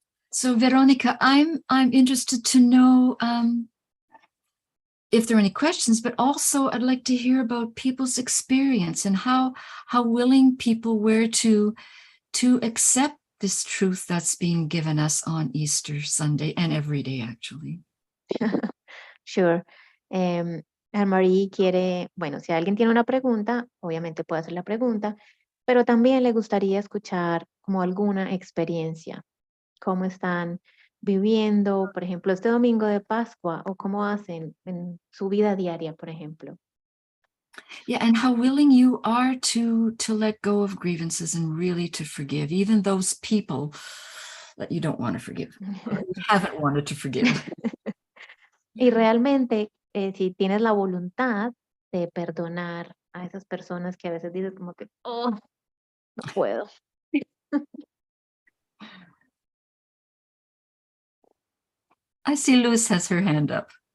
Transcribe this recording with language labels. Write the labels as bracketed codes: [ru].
[en] So Veronica, I'm interested to know if there are any questions, but also I'd like to hear about people's experience and how willing people were to accept this truth that's being given us on Easter Sunday and every day, actually. Sure. [es] Anne-Marie quiere, bueno, si alguien tiene una pregunta, obviamente puede hacer la pregunta, pero también le gustaría escuchar como alguna experiencia, cómo están viviendo, por ejemplo, este domingo de Pascua, o cómo hacen en su vida diaria, por ejemplo. [en] Yeah, and how willing you are to let go of grievances and really to forgive, even those people that you don't want to forgive, or you haven't wanted to forgive. [es] Y realmente, si tienes la voluntad de perdonar a esas personas que a veces dices como que, oh, no puedo. [en] I see Luz has her hand up.